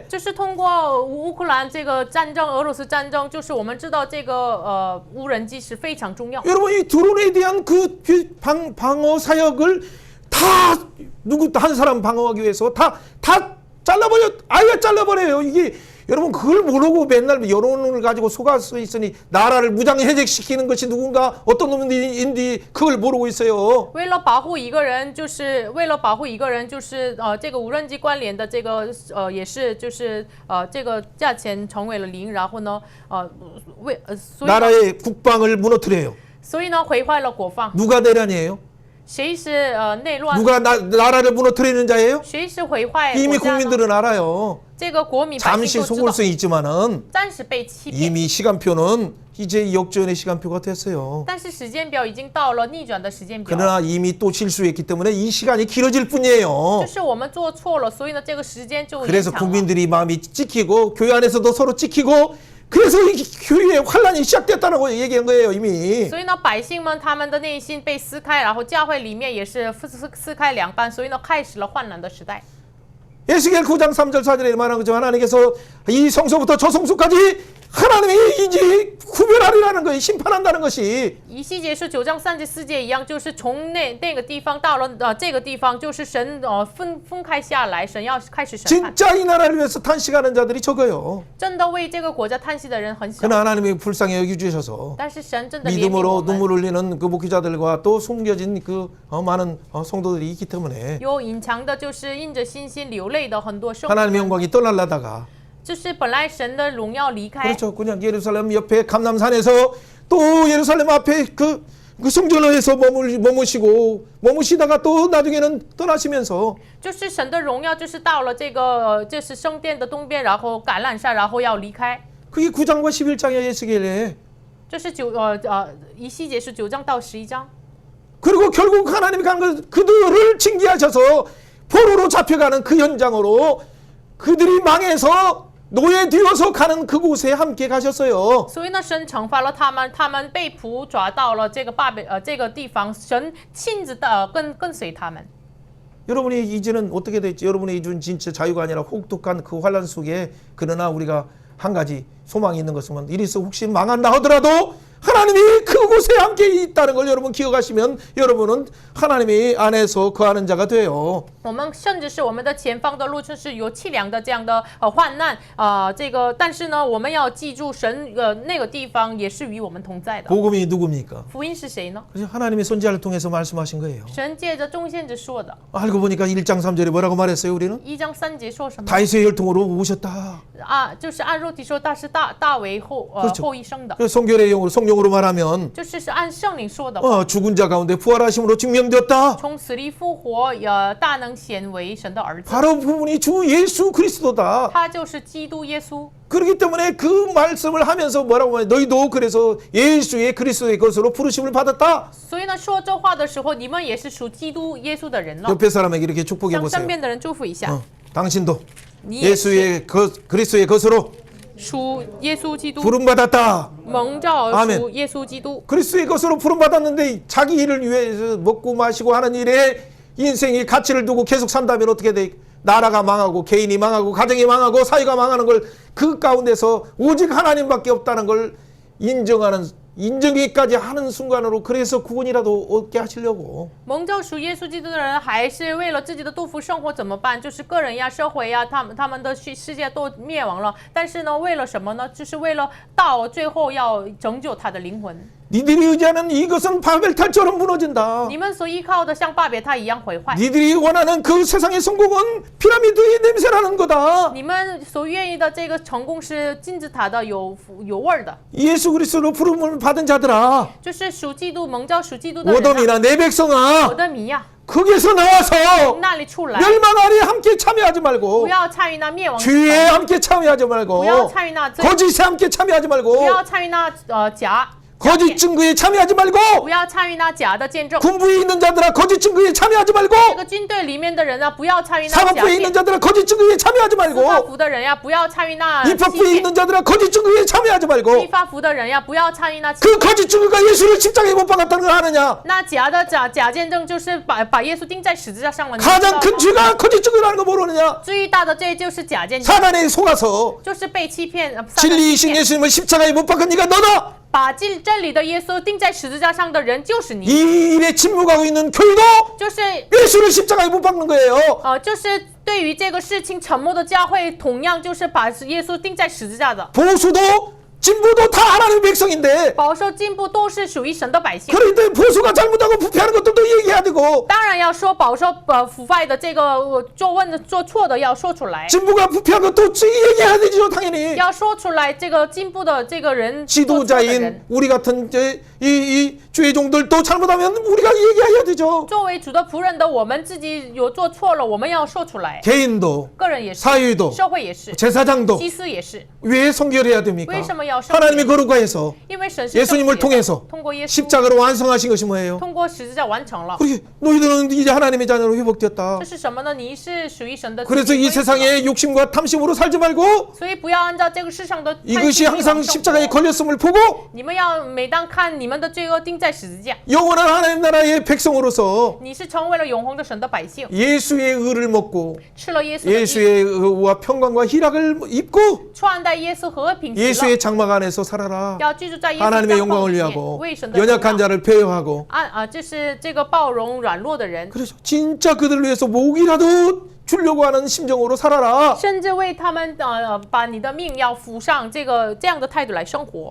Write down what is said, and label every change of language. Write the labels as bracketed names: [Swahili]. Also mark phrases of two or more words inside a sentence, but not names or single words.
[Chinese] 就是通过乌克兰这个战争、俄罗斯战争，就是我们知道这个无人机是非常重要。 [Korean] 여러분 이 드론에 대한 그 방어 사역을 다 한 사람 방어하기 위해서 다 잘라버려 아예 잘라버려요. 이게 여러분 그걸 모르고 맨날 여론을 가지고 속아서 있으니 나라를 무장 해제시키는 것이 누군가 어떤 놈인지 그걸 모르고 있어요. [Chinese] 为了保护一个人，就是这个无人机关联的这个也是就是这个价钱成为了零，然后呢所以 [Korean] 나라의 국방을 무너뜨려요. [Chinese] 所以呢毁坏了国防。 [Korean] 누가 대란이에요? [Chinese] 谁是内乱？ [Korean] 누가 나라를 무너뜨리는 자예요? [Chinese] 谁是毁坏 [Korean] 이미 [Chinese] 国家呢？ [Korean] 국민들은 알아요. [Chinese] 这个国民百 [Korean] 잠시 [Chinese] 姓都知 [Korean] 속을 [Chinese] 道， [Korean] 수 있지만은 [Chinese] 暂时被欺骗。 [Korean] 이미 시간표는 이제 역전의 시간표가 됐어요. [Chinese] 但是时间表已经到了逆转的时间表， [Korean] 그러나 이미 또 실수했기 때문에 이 시간이 길어질 뿐이에요. [Chinese] 就是我们做错了，所以呢，这个时间就延 [Korean] 그래서 [Chinese] 长了。 [Korean] 국민들이 마음이 찍히고 교회 안에서도 서로 찍히고 그래서 이 교회의 환란이 시작됐다고 얘기한 거예요 이미. [Chinese] 所以呢，百姓们他们的内心被撕开，然后教会里面也是撕开两半，所以呢，开始了患难的时代。 [Korean] 에스겔 9장 3절 4절에 말하는 거죠. 하나님께서 이 성소부터 저 성소까지 하나님이 이제 구별하리라는 거예요. 심판한다는 것이. [Chinese] 以西结是9章34节一样，就是从那个地方到了这个地方，就是神分开下来，神要开始审判。 [Korean] 진짜 이 나라를 위해서 탄식하는 자들이 적어요. [Chinese] 真的为这个国家叹息的人很少， [Korean] 그러나 하나님이 불쌍히 여겨주셔서 [Chinese] 但是神真的怜悯我 [Korean] 믿음으로 [Chinese] 们。 [Korean] 눈물 흘리는 그 목회자들과 또 숨겨진 그 많은 성도들이 있기 때문에 [Chinese] 有隐藏的，就是因着信心流泪的很多圣徒， [Korean] 하나님의 영광이 떠날라다가 [Chinese] 就是本来神的荣耀离开， [Korean] 그렇죠. 그냥 예루살렘 옆에 감람산에서 또 예루살렘 앞에 그 성전에서 머무시다가 또 나중에는 떠나시면서 [Chinese] 就是神的荣耀，就是到了这个就是圣殿的东边，然后橄榄山，然后要离开。 [Korean] 그게 9장과 11장의 에스겔에 [Chinese] 这是以西结是9章到11章。 [Korean] 그리고 결국 하나님이 그들을 징계하셔서 포로로 잡혀가는 그 현장으로 그들이 망해서 노예되어서 가는 그곳에 함께 가셨어요. [Chinese] 所以呢，神惩罚了他们，他们被捕抓到了这个地方，神亲自跟随他们。 [Korean] 여러분이 이제는 어떻게 될지 여러분의 이준 진짜 자유가 아니라 혹독한 그 환란 속에 그러나 우리가 한 가지 소망이 있는 것은 이리서 혹시 망한다 하더라도 하나님이 그곳에 함께 있다는 걸 여러분 기억하시면 여러분은 하나님의 안에서 거하는 자가 돼요. [Chinese] 我们甚至是我们的前方的路程是有凄凉的这样的患难但是呢，我们要记住神那个地方也是与我们同在的。 [Korean] 복음이 누굽니까? [Chinese] 福音是谁呢？ [Korean] 그래서 하나님의 선지자를 통해서 말씀하신 거예요. [Chinese] 神借着众先知说的。 [Korean] 알고 보니까 1장 3절에 뭐라고 말했어요 우리는? [Chinese] 1 章3节说什么？ [Korean] 다윗의 혈통으로 오셨다. [Chinese] 就是按肉体说，他是大卫后裔生的。 [Korean] 성결의 영으로 성령으로 말하면 [Chinese] 就是按圣灵说的话， [Korean] 죽은 자 가운데 부활하심으로 증명되었다. [Chinese] 从死里复活，大能显为神的儿子。 [Korean] 바로 그분이 주 예수 그리스도다. [Chinese] 他就是基督耶稣。 [Korean] 그렇기 때문에 그 말씀을 하면서 뭐라고 하냐 너희도 그래서 예수의 그리스도의 것으로 부르심을 받았다. [Chinese] 所以呢，说这话的时候，你们也是属基督耶稣的人了。 [Korean] 옆에 사람에게 이렇게 축복해 [Chinese] 向 [Korean] 보세요. [Chinese] 身边的人祝福一下， [Korean] 당신도 [Chinese] 你也是 [Korean] 예수의 그리스도의 것으로 [Chinese] 属耶稣基督， [Korean] 부름받았다. [Chinese] 蒙召而 [Korean] 아멘 [Chinese] 属耶稣基督。 [Korean] 그리스도의 것으로 부름받았는데 자기 일을 위해서 먹고 마시고 하는 일에 인생의 가치를 두고 계속 산다면 어떻게 돼? 나라가 망하고 개인이 망하고 가정이 망하고 사회가 망하는 걸 그 가운데서 오직 하나님밖에 없다는 걸 인정하기까지 하는 순간으로 그래서 구원이라도 얻게 하시려고 [Chinese] 蒙召属耶稣基督的人，还是为了自己的杜甫生活怎么办？就是个人呀、社会呀，他们的世界都灭亡了。但是呢，为了什么呢？就是为了到最后要拯救他的灵魂。 [Korean] 니들이 의지하는 이것은 바벨탑처럼 무너진다. [Chinese] 你们所依靠的像巴别塔一样毁坏， [Korean] 니들이 원하는 그 세상의 성공은 피라미드의 냄새나는 거다. [Chinese] 你们所愿意的这个成功是金字塔的有味儿的， [Korean] 예수 그리스도로 부름을 받은 자들아, [Chinese] 就是属基督蒙召属基督的人啊， [Korean] 오돔이나 내 [Chinese] 我 [Korean] 백성아, [Chinese] 的米呀， [Korean] 거기에서 나와서 [Chinese] 从那里出来， [Korean] 멸망하리 함께 참여하지 말고, [Chinese] 不要参与那灭亡之 [Korean] 죄에 [Chinese] 城， [Korean] 함께 참여하지 말고, [Chinese] 不要参与那罪， [Korean] 거짓에 함께 참여하지 [Chinese] 不 [Korean] 말고, [Chinese] 要参与那假 [Korean] 거짓 증거에 참여하지 말고, [Chinese] 不要参与那假的见证。 [Korean] 군부에 있는 자들아 거짓 증거에 참여하지 말고, [Chinese] 这个军队里面的人呢，不要参与那假 [Korean] 사법부에 [Chinese] 见 [Korean] 있는 。 자들아 거짓 증거에 참여하지 [Chinese] 司法 [Korean] 말고, [Chinese] 服的人呀，不要参与那 [Korean] 입법부에 [Chinese] 欺 [Korean] 있는 자들아 거짓 증거에 참여하지 [Chinese] 骗；立 [Korean] 말고, [Chinese] 法服的人呀，不要参与那欺 [Korean] 그 거짓 증거가 예수를 십자가에 못 박았다는 걸 아느냐? [Chinese] 那假见证就是把耶稣钉在十字架上了。你知道 [Korean] 가장 [Chinese] 吗 [Korean] 큰 죄가 거짓 증거라는 거 모르느냐? [Chinese] 最大的罪就是假见证， [Korean] 사단에 속아서 [Chinese] 就是被欺骗。撒旦欺 [Korean] 진리이신 [Chinese] 骗 [Korean] 예수님을 십자가에 못 박은 네가 너다. [Chinese] 把真理的耶稣钉在十字架上的人就是你， [Korean] 이 일에 침묵하고 있는 교회도 [Chinese] 就是 [Korean] 예수를 십자가에 못 박는 거예요. [Chinese] 就是对于这个事情沉默的教会，同样就是把耶稣钉在十字架的。 [Korean] 보수도 진보도 다 하나님의 백성인데, [Chinese] 保守进步都是属于神的百姓。 [Korean] 그런데 보수가 잘못하고 부패하는 것들도 얘기해야 되고, [Chinese] 当然要说保守腐败的这个做错的要说出来， [Korean] 진보가 부패한 것도 얘기해야 되죠, 당연히. [Chinese] 要说出来这个进步的这个人做错的人。 [Korean] 지도자인 우리 같은 이 죄종들도 잘못하면 우리가 얘기해야 되죠. [Chinese] 作为主的仆人的我们自己有做错了，我们要说出来。 [Korean] 개인도 [Chinese] 个人也是， [Korean] 사회도 [Chinese] 社会也是， [Korean] 제사장도 [Chinese] 祭司也是。 [Korean] 왜 성결해야 됩니까? [Chinese] 为什么要圣 [Korean] 하나님의 [Chinese] 洁？ [Korean] 거룩과에서 [Chinese] 因为神是 [Korean] 예수님을 [Chinese] 圣洁的 [Korean] 통해서 [Chinese] 通过耶稣， [Korean] 십자가로 완성하신 것이 뭐예요? [Chinese] 通过十字架完成了。 [Korean] 그렇게 너희들은 이제 하나님의 자녀로 회복되었다. [Chinese] 这是什么呢？你是属于神的子 [Korean] 그래서 이 [Chinese] 民， [Korean] 세상의 욕심과 탐심으로 살지 말고 [Chinese] 所以不要按照这个世上的贪 [Korean] 이것이 [Chinese] 心欲望 [Korean] 항상 [Chinese] 生 [Korean] 십자가에 [Chinese] 活。 [Korean] 걸렸음을 보고 [Chinese] 你们要每当看你们的罪恶钉在十字架， [Korean] 영원한 하나님 나라의 백성으로서 [Chinese] 你是成为了永恒的神的百姓， [Korean] 예수의 의를 먹고 [Chinese] 吃了耶稣的义， [Korean] 예수의 의와 평강과 희락을 입고 [Chinese] 穿戴耶稣和平喜乐， [Korean] 예수의 장막 안에서 살아라. [Chinese] 要居住在耶稣 [Korean] 하나님의 [Chinese] 的 [Korean] 영광을 [Chinese] 里面， [Korean] 위하고 [Chinese] 为神的荣 [Korean] 연약한 [Chinese] 耀。 [Korean] 자를 배려하고 [Chinese] 就是这个包容软弱的人， [Korean] 그래서 진짜 그들을 위해서 목이라도 주려고 하는 심정으로 살아라. [Chinese] 甚至为他们把你的命要付上这样的态度来生活。